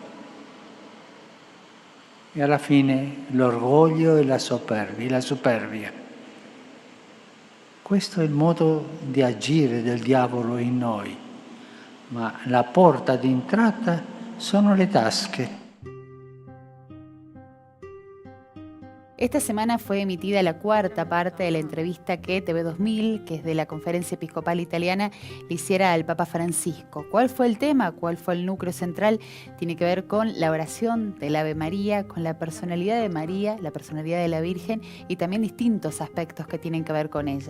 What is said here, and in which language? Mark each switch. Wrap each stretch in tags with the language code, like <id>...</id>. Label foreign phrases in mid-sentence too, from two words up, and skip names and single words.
<it>E alla fine l'orgoglio e la superbia. Questo è il modo di agire del diavolo in noi, ma la porta d'entrata sono le tasche.</it> <es>Esta semana fue emitida la cuarta parte de la entrevista que TV2000, que es de la Conferencia Episcopal Italiana, le hiciera al Papa Francisco. ¿Cuál fue el tema? ¿Cuál fue el núcleo central? Tiene que ver con la oración del Ave María, con la personalidad de María, la personalidad de la Virgen y también distintos aspectos que tienen que ver con ella.</es>